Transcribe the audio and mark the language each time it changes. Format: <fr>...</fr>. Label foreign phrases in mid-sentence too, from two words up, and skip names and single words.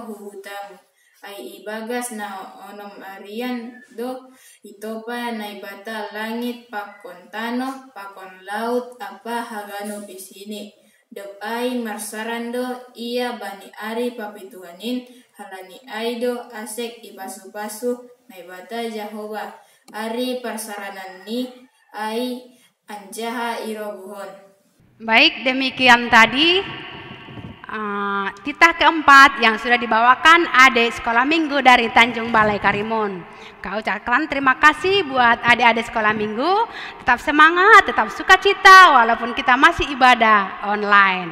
<bts>huhutamu, ay ibagas na onom arian do, itopa na ibata langit pakon tano, pakon laut apa hagano pisini, dok ay marsarando iya bani ari papituhanin, halani ay do asek ipasu-pasu na ibata Jehovah, ari persaranan ni ay anjaha irobuhon.</bts> <id>Baik, demikian tadi titah keempat yang sudah dibawakan adik sekolah minggu dari Tanjung Balai Karimun. Kau ucapkan terima kasih buat adik-adik sekolah minggu. Tetap semangat, tetap sukacita walaupun kita masih ibadah online.</id>